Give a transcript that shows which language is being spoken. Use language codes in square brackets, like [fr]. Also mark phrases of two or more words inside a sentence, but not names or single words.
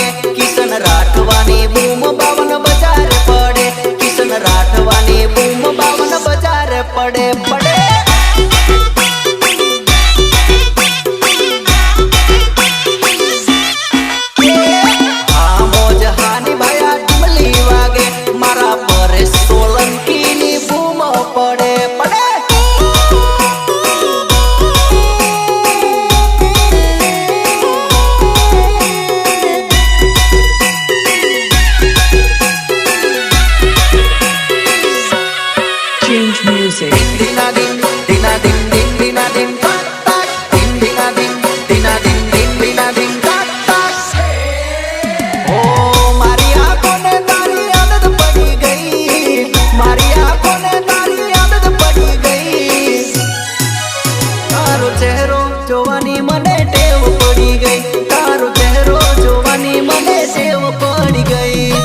[gu] કિશન રાઠવાની બૂમ 52 બજાર પડે, કિશન રાઠવાની બૂમ 52 બજાર પડે પડે. આ મોજ હાની ભાયા ટીમલી વાગે, મારા પરેશ સોલંકીની બૂમ પડે પડે. [en] Change music. Dina din, dina din, din dina din, tak tak. Din dina din, dina din, din dina din, tak tak. [gu] Oh, મારી આંખોને તારી આદત પડી ગઈ, મારી આંખોને તારી આદત પડી ગઈ. તારો ચહેરો જોવાની મને ટેવ પડી ગઈ, તારો ચહેરો જોવાની મને ટેવ પડી ગઈ.